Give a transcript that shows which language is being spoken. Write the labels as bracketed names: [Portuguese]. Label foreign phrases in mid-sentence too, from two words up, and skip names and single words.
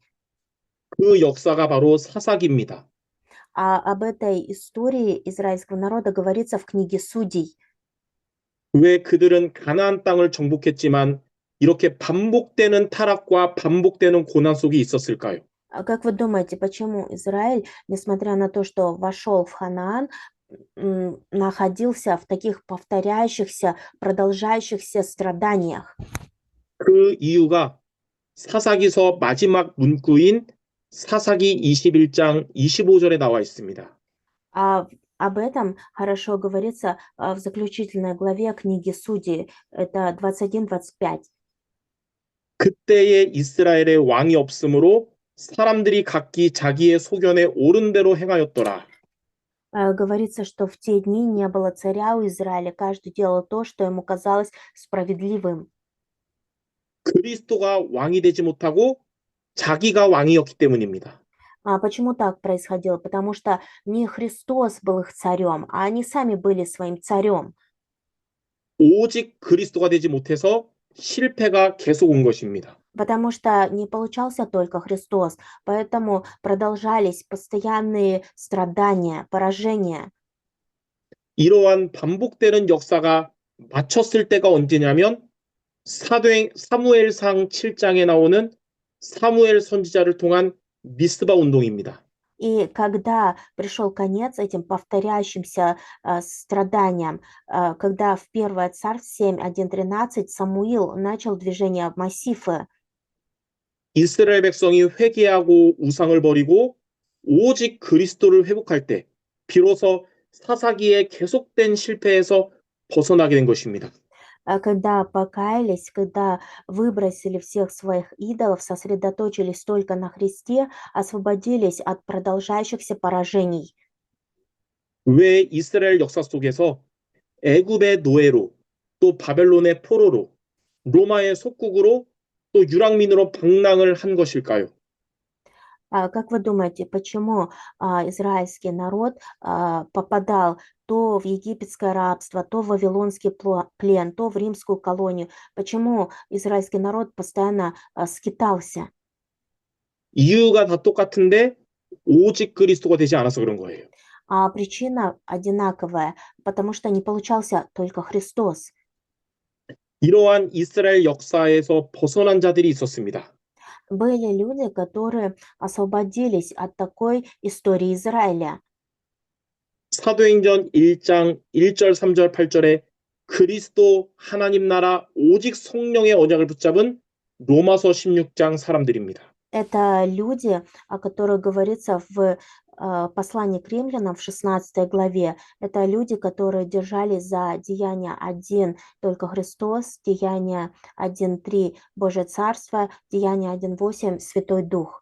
[Korean] 그 역사가 바로 사사기입니다. [Russian] А об этой истории израильского народа говорится в книге Судей. [Korean] 왜 그들은 가나안 땅을 정복했지만 이렇게 반복되는 타락과 반복되는 고난 속에 있었을까요? [Russian] А как вы думаете, почему Израиль, несмотря на то, что вошел в Ханаан, находился в таких повторяющихся, продолжающихся страданиях? [Korean] 그 이유가 사사기서 마지막 문구인 사사기 21장 25절에 나와 있습니다. [Russian] Об этом хорошо говорится в заключительной главе книги Судей, это 21-25. [Korean] 그때에 이스라엘의 왕이 없으므로 사람들이 각기 자기의 소견에 옳은 대로 행하였더라. [Russian] Говорится, что в те дни не было царя у Израиля, каждый делал то, что ему казалось справедливым. [Korean] 그리스도가 왕이 되지 못하고 자기가 왕이었기 때문입니다. [Russian] Почему так происходило? Потому что не Христос был их царем, а они сами были своим царем. [Korean] 오직 그리스도가 되지 못해서 실패가 계속 온 것입니다. [Russian] Потому что не получался только Христос, поэтому продолжались постоянные страдания, поражения. [Korean] 이러한 반복되는 역사가 마쳤을 때가 언제냐면 사무엘상 7장에 나오는 사무엘 선지자를 통한 미스바 운동입니다. [Russian] И когда пришел конец этим повторяющимся страданиям, когда в 1 Царств 7:1-13 Самуил начал движение Массифы, [Korean] 이스라엘 백성이 회개하고 우상을 버리고 오직 그리스도를 회복할 때 비로소 사사기의 계속된 실패에서 벗어나게 된 것입니다. [Russian] когда покаялись, когда выбросили всех своих идолов, сосредоточились только на Христе, освободились от продолжающихся поражений. [Korean] 왜 이스라엘 역사 속에서 애굽의 노예로 또 바벨론의 포로로 로마의 속국으로 또 유랑민으로 방랑을 한 것일까요? [Russian] Как вы думаете, почему израильский народ попадал то в египетское рабство, то в вавилонский плен, то в римскую колонию? Почему израильский народ постоянно скитался? [Korean] 이유가 다 똑같은데 오직 그리스도가 되지 않아서 그런 거예요. [Russian] Причина одинаковая, потому что не получался только Христос. [Korean] 이러한 이스라엘 역사에서 벗어난 자들이 있었습니다. [Russian] Были люди, которые освободились от такой истории Израиля. [Korean] 사도행전 1장 1절, 3절, 8절에 그리스도 하나님 나라 오직 성령의 언약을 붙잡은 로마서 16장 사람들입니다. [Russian] Это люди, о которых говорится в послании к римлянам в 16 главе. Это люди, которые держались за Деяния 1, только Христос, Деяния 1:3, Божье Царство, Деяния 1:8, Святой Дух.